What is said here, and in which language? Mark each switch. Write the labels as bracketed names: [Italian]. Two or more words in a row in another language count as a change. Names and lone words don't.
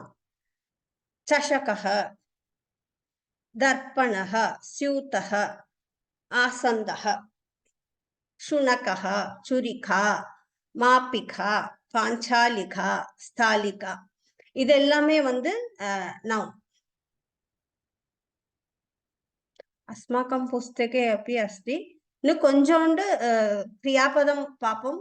[Sanskrit] चषकः, दर्पणः, स्यूतः, आसन्दः, शुनकः, छुरिका, मापिका, पाञ्चालिका, स्थालिका. [Tamil] இது எல்லாமே வந்து நவ். [Sanskrit] अस्माकं पुस्तके अपि अस्ति. [Tamil] இன்னும் கொஞ்சோண்டு கிரியாபதம் பார்ப்போம்.